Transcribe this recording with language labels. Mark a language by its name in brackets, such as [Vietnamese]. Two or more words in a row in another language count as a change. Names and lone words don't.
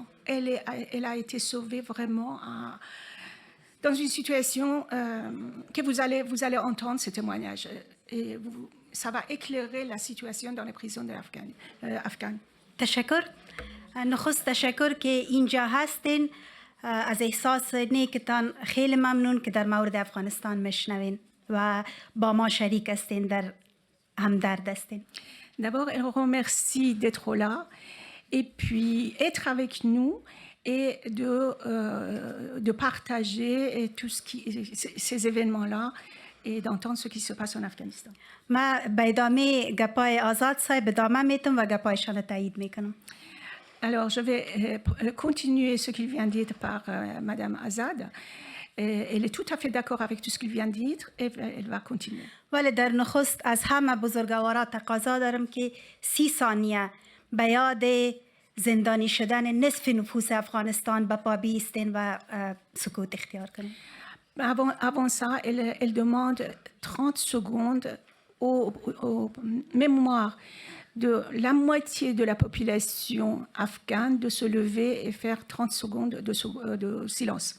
[French] Elle a été sauvée vraiment dans une situation que vous allez entendre ce témoignage. Et ça va éclairer la situation dans les prisons afghanes. [Persian] تشکر. نخست تشکر که اینجا هستین. از احساس نیکتان خیلی ممنون که در مورد افغانستان میشنوین و با ما شریک هستین، در همدرد هستین. [French] D'abord, elle remercie d'être là et puis être avec nous et de partager ces événements-là et d'entendre ce qui se passe en Afghanistan. [Persian] ما به ادامه گپای آزاد صاحب ادامه میتم و گپایشان تایید میکنم. [French] Alors, je vais continuer ce qu'il vient de dire par Madame Azad. Elle est tout à fait d'accord avec tout ce qu'il vient de dire et elle va continuer. [Persian] ولی در نخست از همه بزرگوارا تقاضا دارم که 30 ثانیه به یاد زندانی شدن نصف نفوس افغانستان به پا بیستین و سکوت اختیار کنیم. [French] Avant ça, elle demande 30 secondes aux mémoires de la moitié de la population afghane de se lever et faire 30 secondes de silence.